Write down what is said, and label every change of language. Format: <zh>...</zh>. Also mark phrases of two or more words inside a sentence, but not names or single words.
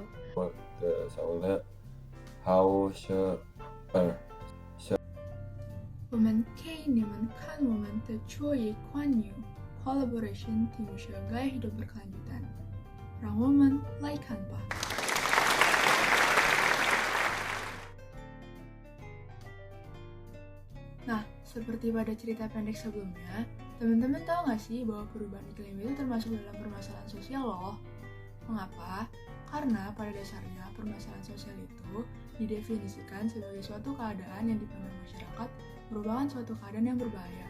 <zh>我的小了好是2。我们给你们看我们的作业关于 collaboration</zh> <id>tim Gaya Hidup Berkelanjutan，</id> <zh>让我们来看吧。</zh> <id>Nah, seperti pada cerita pendek sebelumnya, teman-teman tahu nggak sih bahwa perubahan iklim itu termasuk dalam permasalahan sosial loh? Mengapa? Karena pada dasarnya permasalahan sosial itu didefinisikan sebagai suatu keadaan yang dipandang masyarakat merupakan suatu keadaan yang berbahaya.</id>